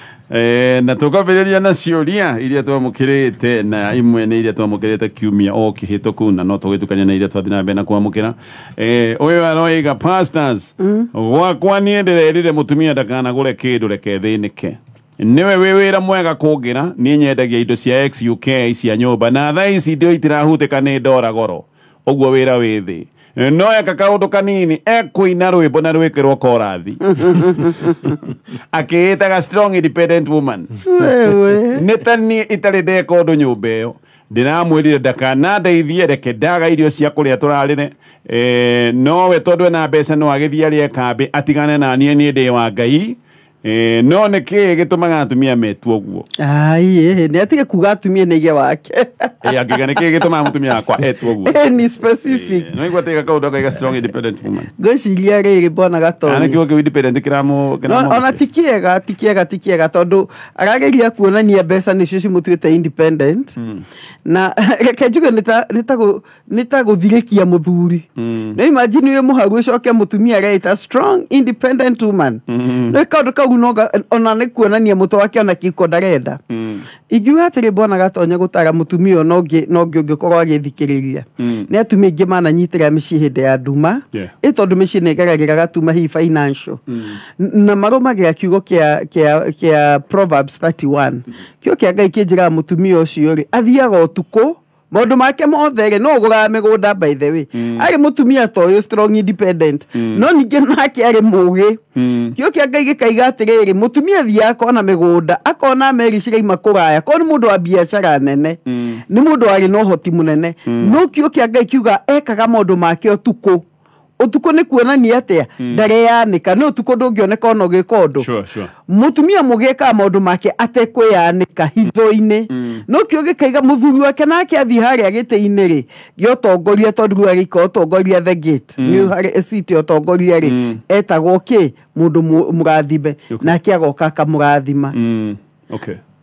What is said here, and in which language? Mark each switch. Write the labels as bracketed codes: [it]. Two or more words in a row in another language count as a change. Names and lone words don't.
[ki] na tukambĩrĩria na ciũria iria twamũkĩrĩte na imwe nĩ iria twamũkĩrĩte kiumia o kĩhĩtũku na no tũgĩtukania na iria twathi na mbere na kwamũkĩra ũyũ aroiga pastors gwakwa niĩ ndĩrerire mũtumia ndakanagũre kĩndũ reke thĩnĩke niwe wĩ wĩra mwega kũngĩra niĩ nyendagia indo cia XUK cia nyũmba na thaa ici ndio itirahutĩka nĩ ndora goro ũguo wĩra wĩ thĩ no eka kaũndũ kanini ekũina rwĩmbo na rwĩkĩrwo korathi akĩĩtaga [en] strong independent woman [ki] nĩ ta niĩ itarĩ ndeka ũndũ nyũmba ĩyo ndĩramwĩrire ndakanandeithie reke ndaga irio cia kũrĩa tũrarĩre nowe tondũ ena mbeca no agĩthiĩ arĩe kambĩ atigane na niĩ ndĩ wa Ngai no nĩ kĩĩ gĩtũmaga atumia metu ũguo nĩ atige kuga atumia nĩ ithe wake angĩga nĩ kĩĩ gĩtũmaga mũtumia wakwa etu ũguo ni specific no igua tega kaũndũ akaiga [en] strong independent woman [ki] ngwĩciria rĩrĩ mbona gatonye ana kĩo independent kĩramo ona ti kĩega tondũ arageria kuonania mbeca nĩcio cimũtuĩte independent na reke njuge nĩ ta gũthirĩkia mũthuri no imagine wĩ mũharu ũcoke mũtumia areita strong independent woman no kaũndũ kau ona nĩ kuonania mũtwe wake ona kĩko ndarenda ingiuga atĩrĩ mbona gatonye gũtara mũtumia no ũngĩkorwo agĩthikĩrĩria nĩ atumia aingĩ mananyitĩra mĩciĩ hĩndĩ ya nduma tondũ mĩciĩ nĩ ĩgeragĩra gatuma hihi financial na marũmagĩra kiugo kĩa Proverbs 31 kĩo kĩa Ngai kĩnjĩraga mũtumia ũcio rĩ athiaga ũtukũ maũndũ make mothe no ũgũraga mĩgũnda [en] by the way [ki] arĩ mũtumia ta ũyũ [en] strong independent [ki] no ningĩ nake arĩ mũgĩ kĩo kĩa Ngai gĩkaiga atĩrĩrĩ mũtumia thiaga kona mĩgũnda akona meri ciraima kũraya ko nĩ mũndũ wa biacara nene nĩ mũndũ arĩ na ũhoti mũnene no kĩo kĩa Ngai kiuga ekaga maũndũ make ũtukũ nĩ kuonania atĩa ndareyanĩka nĩ ũtukũ ndũngĩoneka ona ũgĩka ũndũ mũtumia mũgĩka maũndũ make atekwĩyanĩka hitho-inĩ no kĩo gĩkaiga mũthuri wake nake athiĩ harĩa gĩtĩ-inĩ rĩ gĩotongoria tondũ rĩu agĩika ũtongoria [en] the gate [ki] nĩ harĩ city ũtongoria rĩ etagwo kĩ mũndũ mũrathime nake agoka akamũrathima